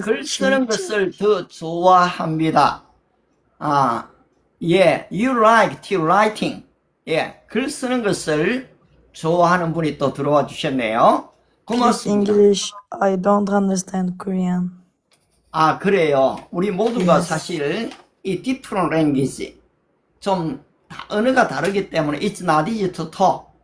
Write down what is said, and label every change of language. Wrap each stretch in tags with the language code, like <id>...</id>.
<ko>글 쓰는 것을 더 좋아합니다. 아, 예,</ko> <en>you like to writing.</en> <ko>예, 글 쓰는 것을 좋아하는 분이 또 들어와 주셨네요.</ko> <en>Please</en> <ko>고맙습니다.</ko> <en>English. I don't understand Korean.</en> <ko>아, 그래요. 우리 모두가</ko> <en>Yes.</en> <ko>사실 이</ko> <en>different language</en> <ko>좀 언어가 다르기 때문에</ko> <en>it's not easy to talk.</en>